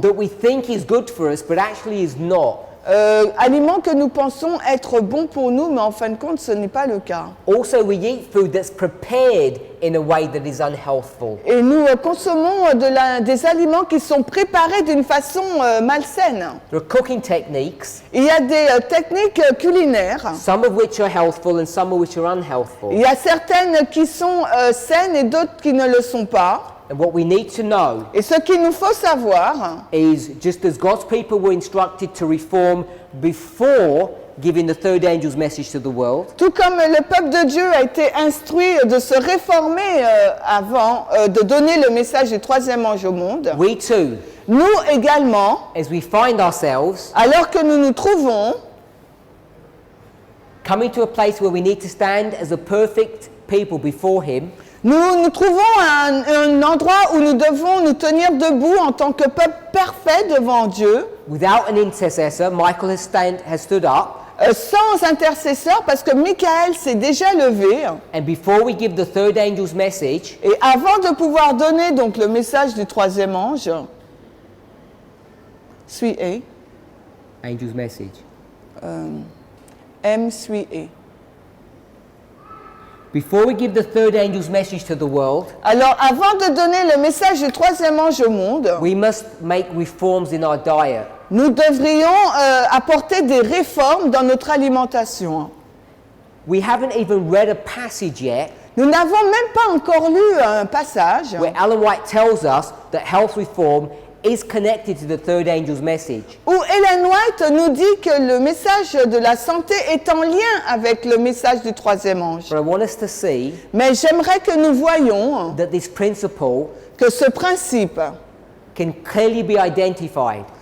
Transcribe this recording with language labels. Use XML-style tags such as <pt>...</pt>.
<en>that we think is good for us but actually is not.</en> <fr>aliments que nous pensons être bons pour nous, mais en fin de compte, ce n'est pas le cas.</fr> <en>Also, we eat food that's prepared in a way that is unhealthful.</en> <fr>Et nous consommons des aliments qui sont préparés d'une façon malsaine.</fr> <en>There are cooking techniques,</en> <fr>Il y a des techniques culinaires.</fr> <en>some of which are healthful and some of which are unhealthful.</en> <fr>Il y a certaines qui sont saines et d'autres qui ne le sont pas.</fr> <en>And what we need to know</en> <fr>Et ce qu'il nous faut savoir,</fr> <en>is just as God's people were instructed to reform before giving the third angel's message to the world,</en> <fr>tout comme le peuple de Dieu a été instruit de se réformer avant de donner le message du troisième ange au monde,</fr> <en>we too,</en> <fr>nous également,</fr> <en>as we find ourselves</en> <fr>alors que nous nous trouvons</fr> <en>coming to a place where we need to stand as a perfect people before Him,</en> <fr>nous nous trouvons à un endroit où nous devons nous tenir debout en tant que peuple parfait devant Dieu,</fr> <en>without an intercessor, Michael has stood up,</en> <fr>sans intercesseur, parce que Michael s'est déjà levé.</fr> <en>and before we give the third angel's message,</en> <fr>Et avant de pouvoir donner donc le message du troisième ange, suis A,</fr> <en>angel's message, M suis A. before we give the third angel's message to the world,</en> <fr>Alors, avant de donner le message du troisième ange au monde,</fr> <en>we must make reforms in our diet.</en> <fr>nous devrions apporter des réformes dans notre alimentation.</fr> <en>We haven't even read a passage yet</en> <fr>Nous n'avons même pas encore lu un passage</fr> <en>where Ellen White tells us that health reform is connected to the third angel's message.</en> <fr>où Ellen White nous dit que le message de la santé est en lien avec le message du troisième ange.</fr> <en>But I want us to see</en> <fr>Mais j'aimerais que nous voyions</fr> <en>that this principle</en> <fr>que ce principe</fr> <en>can clearly be identified</en>